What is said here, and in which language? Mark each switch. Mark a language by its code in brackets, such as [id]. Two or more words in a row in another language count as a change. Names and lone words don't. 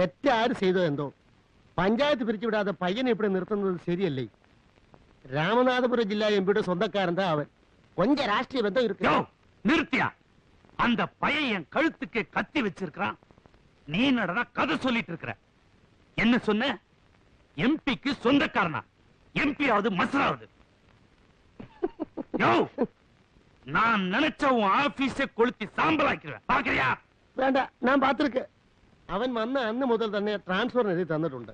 [ml] തെറ്റാര് ചെയ്തോ എന്തോ പഞ്ചായത്ത് പിരിച്ചുവിടാതെ പയ്യനെ ഇവിടെ നിർത്തുന്നത് ശരിയല്ലേ? രാമനാഥപുരം ജില്ലാ എംപിയുടെ സ്വന്തക്കാരൻ தான் അവൻ. [ta] கொஞ்ச ராஷ்டிரிய பந்தம் இருக்கு. நிறுத்தியா? அந்த பையன் என் கழுத்துக்கு கத்தி வச்சிருக்கான். நீ நடனா கதை சொல்லிட்டு இருக்கிற. என்ன சொன்ன? எம்பிக்கு சொந்தக்காரனா? எம்பி ஆவது மசராவது? நான் நினைச்ச உன் ஆபீஸை கொளுத்தி சாம்பலாக்கிறேன். பாக்குறியா? வேண்டாம், நான் பார்த்திருக்கேன். [ml] അവൻ വന്ന അന്ന് മുതൽ തന്നെ ട്രാൻസ്ഫർ എഴുതി തന്നിട്ടുണ്ട്.